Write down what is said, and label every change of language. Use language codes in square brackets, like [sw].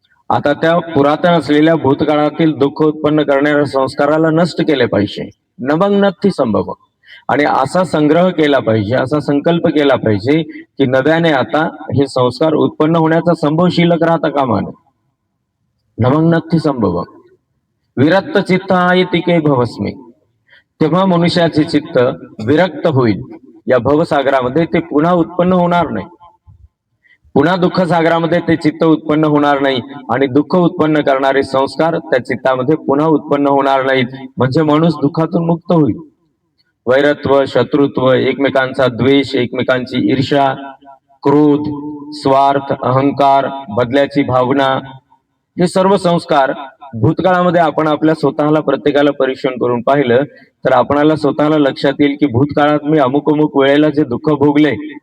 [mr] आता त्या पुरातन असलेल्या भूतकाळातील दुःख उत्पन्न करणाऱ्या संस्काराला नष्ट केले पाहिजे. [pi] नवं नक्ती संभव. [mr] आणि असा संग्रह केला पाहिजे, असा संकल्प केला पाहिजे की नव्याने आता हे संस्कार उत्पन्न होण्याचा संभव शिल्लक राहता कामा नये. [pi] नवं नक्ती संभव. विरक्त चित्त आयतिके भवस्मी. [mr] तेव्हा मनुष्याचे चित्त विरक्त होईल. या भवसागरामध्ये ते पुन्हा उत्पन्न होणार नाही. पुन्हा दुःख सागरामध्ये ते चित्त उत्पन्न होणार नाही आणि दुःख उत्पन्न करणारे संस्कार त्या चित्तामध्ये पुन्हा उत्पन्न होणार नाहीत. म्हणजे माणूस दुःखातून मुक्त होईल. वैरत्व, शत्रुत्व, एकमेकांचा द्वेष, एकमेकांची ईर्ष्या, क्रोध, स्वार्थ, अहंकार, बदल्याची भावना, हे सर्व संस्कार भूतकाळामध्ये आपण आपल्या स्वतःला, प्रत्येकाला परीक्षण करून पाहिलं तर आपणाला स्वतःला लक्षात येईल की भूतकाळात मी अमुक अमुक वेळेला जे दुःख भोगले,